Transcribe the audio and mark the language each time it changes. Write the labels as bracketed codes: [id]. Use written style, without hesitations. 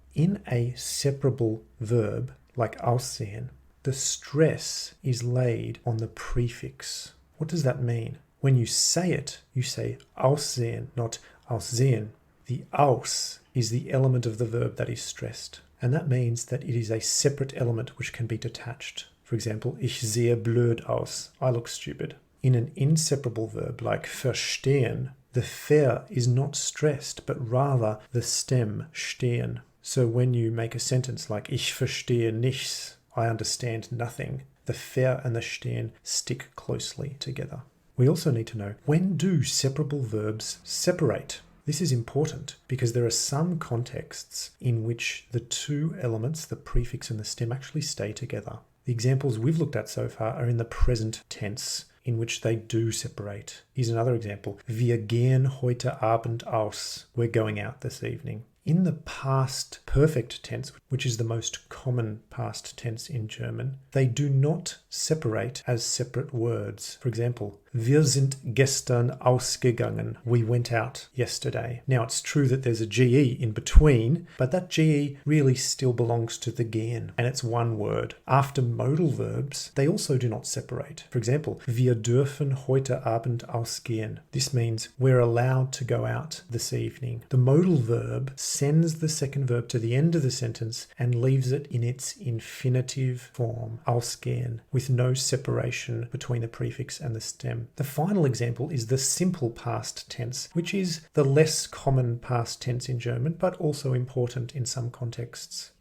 [en] In a separable verb, like aussehen, the stress is laid on the prefix. What does that mean? When you say it, you say aussehen, not aussehen. The aus is the element of the verb that is stressed. And that means that it is a separate element which can be detached. For example, [de] ich sehe blöd aus. [en] I look stupid. In an inseparable verb like verstehen, the ver is not stressed, but rather the stem stehen. So when you make a sentence like [de] ich verstehe nichts, [en] I understand nothing, the ver and the stehen stick closely together. We also need to know, when do separable verbs separate? This is important because there are some contexts in which the two elements, the prefix and the stem, actually stay together. The examples we've looked at so far are in the present tense, in which they do separate. Here's another example. [de] Wir gehen heute Abend aus. [en] We're going out this evening. In the past perfect tense, which is the most common past tense in German, they do not separate as separate words. For example, [de] Wir sind gestern ausgegangen. [en] We went out yesterday. Now it's true that there's a GE in between, but that GE really still belongs to the gehen, and it's one word. After modal verbs, they also do not separate. For example, [de] wir dürfen heute Abend ausgehen. [en] This means we're allowed to go out this evening. The modal verb sends the second verb to the end of the sentence and leaves it in its infinitive form, ausgehen, with no separation between the prefix and the stem. The final example is the simple past tense, which is the less common past tense in German, but also important in some contexts.